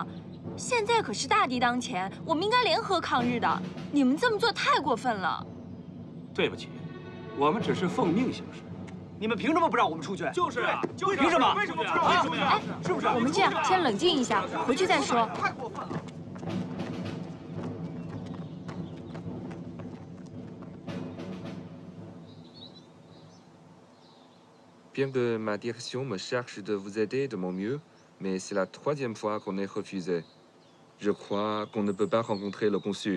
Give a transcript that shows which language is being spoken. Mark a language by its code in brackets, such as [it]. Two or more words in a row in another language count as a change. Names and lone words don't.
[zh] 现在可是大敌当前，我们应该联合抗日的。你们这么做太过分了。对不起，我们只是奉命行事。你们凭什么不让我们出去？就是啊，凭什么？为什么不让我们出去啊？是不是？我们这样，先冷静一下，回去再说。太过分了。 [fr] Bien que ma direction me cherche de vous aider de mon mieux, mais c'est la 3e fois qu'on est refusé. Je crois qu'on ne peut pas rencontrer le consul.